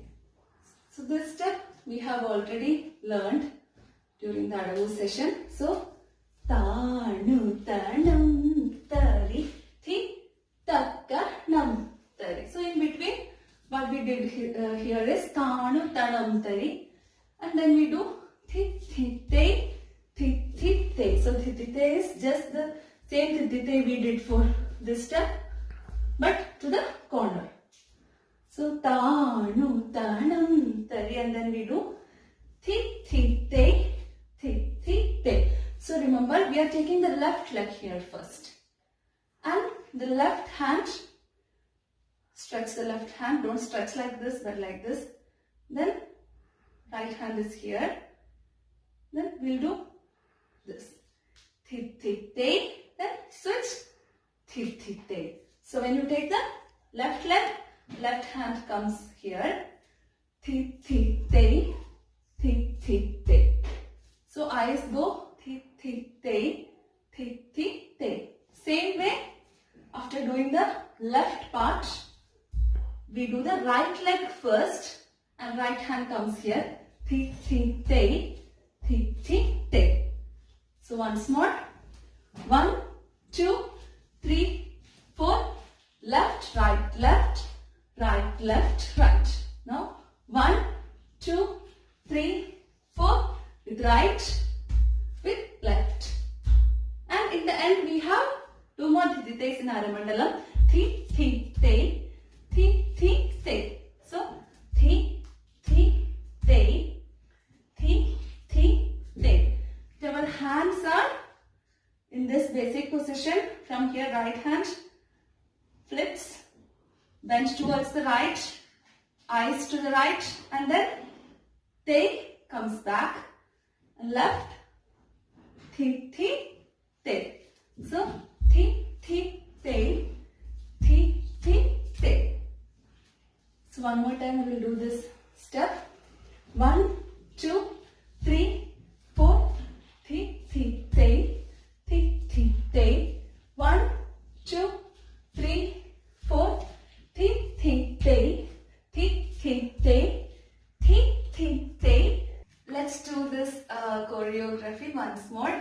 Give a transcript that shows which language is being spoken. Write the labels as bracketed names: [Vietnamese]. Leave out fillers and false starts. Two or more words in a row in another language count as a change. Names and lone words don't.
[English] So this step we have already learned during the adavus session. So Tanu tanam tari thi takkanam tari. So in between what we did here is Tanu tanam tari, and then we do thi thi te thi thi te. So thi thi te is just the same thi thi te we did for this step, but to the corner. So Tanu tanam tari, and then we do thi thi te thi thi te. So remember, we are taking the left leg here first, and the left hand, stretch the left hand, don't stretch like this but like this. Then right hand is here, then we'll do this thi thi te, then switch thi thi te. So when you take the left leg, left hand comes here, thi thi te, thi thi te. So eyes go thi thi te, thi thi te. Same way, after doing the left part, we do the right leg first, and right hand comes here, thi thi te, thi thi te. So once more, 1, 2, 3, 4, left, right, left, right, left, right. Now 1, 2, 3, 4 with right, with left. And in the end we have 2 more thitites in Aramandalam. Thi, thi, te, thi, thi, te. So thi, thi, te, thi, thi, te. Our hands are in this basic position. From here, right hand flips, bend towards the right, eyes to the right, and then te comes back, and left, thi, thi, te. So thi, thi, te, thi, thi, te. So one more time we will do this step. 1, 2, 3, 4. Thi, thi, te. Thi, thi, te. 1, 2, 3, 4. Thi, thi, te. Thi, thi, te. Thi, thi, te. Let's do this choreography once more.